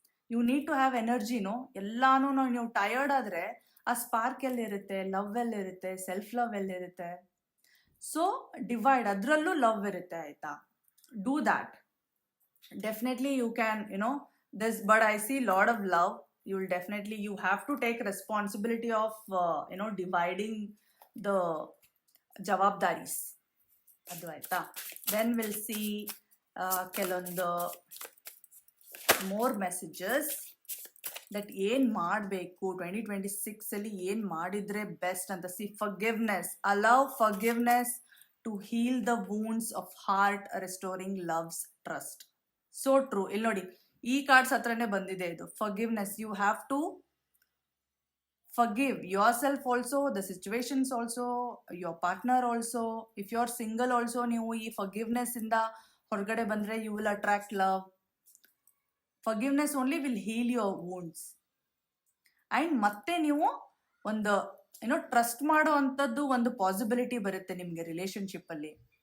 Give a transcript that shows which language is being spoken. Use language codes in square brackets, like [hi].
[en] You need to have ಎನರ್ಜಿನೋ. [kn] ಎಲ್ಲಾನು ನೀವು tired ಆದರೆ ಆ ಸ್ಪಾರ್ಕ್ ಎಲ್ಲಿರುತ್ತೆ, ಲವ್ ಎಲ್ಲಿರುತ್ತೆ, ಸೆಲ್ಫ್ ಲವ್ ಎಲ್ಲಿರುತ್ತೆ. ಸೊ ಡಿವೈಡ್, ಅದರಲ್ಲೂ ಲವ್ ಇರುತ್ತೆ, ಆಯ್ತಾ. [en] Do that. Definitely you can this, but I see lot of love. you have to take responsibility of dividing the ಜವಾಬ್ದಾರೀಸ್. [kn] ಅದು ಆಯ್ತಾ. [en] then will see [kn] ಕೆಲವೊಂದು ಮೋರ್ ಮೆಸೇಜಸ್ ದಟ್ ಏನು ಮಾಡಬೇಕು 2026 ಏನು ಮಾಡಿದ್ರೆ ಬೆಸ್ಟ್ ಅಂತ. [en] See forgiveness. Allow forgiveness to heal the wounds of heart, restoring love's trust. So true. [kn] ಇಲ್ಲಿ ನೋಡಿ, ಈ ಕಾರ್ಡ್ಸ್ ಹತ್ರನೇ ಬಂದಿದೆ ಇದು forgiveness. [en] You have to forgive yourself also, the situations also, your partner also. If you are single also, [kn] ನೀವು ಈ forgiveness ಇಂದ ಹೊರಗಡೆ ಬಂದ್ರೆ [en] you will attract love. Forgiveness only will heal your wounds. [kn] And ಮತ್ತೆ ನೀವು ಒಂದು ಟ್ರಸ್ಟ್ ಮಾಡೋ ಅಂಥದ್ದು ಒಂದು ಪಾಸಿಬಿಲಿಟಿ ಬರುತ್ತೆ ನಿಮಗೆ ರಿಲೇಶನ್ಶಿಪ್ ಅಲ್ಲಿ.